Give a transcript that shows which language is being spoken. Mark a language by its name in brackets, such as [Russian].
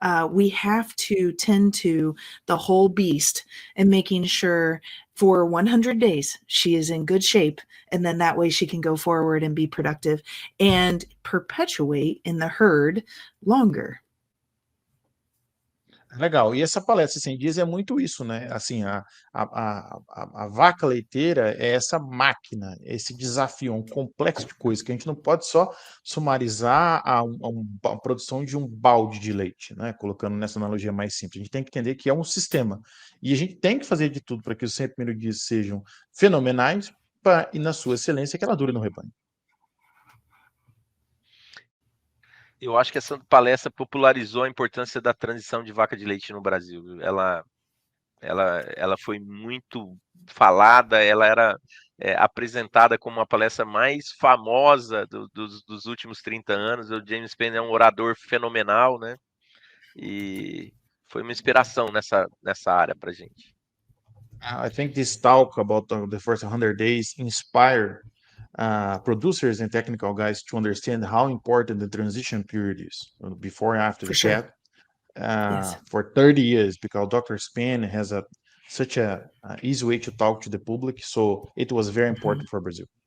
[English] We have to tend to the whole beast and making sure for 100 days she is in good shape, and then that way she can go forward and be productive and perpetuate in the herd longer. [Portuguese] Legal. E essa palestra 100 dias é muito isso, né? Assim, a vaca leiteira é essa máquina, esse desafio, um complexo de coisas que a gente não pode só sumarizar a produção de um balde de leite, né? Colocando nessa analogia mais simples. A gente tem que entender que é um sistema. E a gente tem que fazer de tudo para que os 100 primeiros dias sejam fenomenais e, na sua excelência, que ela dure no rebanho. Eu acho que essa palestra popularizou a importância da transição de vaca de leite no Brasil. Ela foi muito falada, ela era apresentada como uma palestra mais famosa dos últimos 30 anos. O James Penn é um orador fenomenal, né? E foi uma inspiração nessa área para a gente. [English] I think this talk about the first 100 days inspired producers and technical guys to understand how important the transition period is before and after the calf for 30 years, because Dr. Spain has such a easy way to talk to the public, so it was very important for Brazil.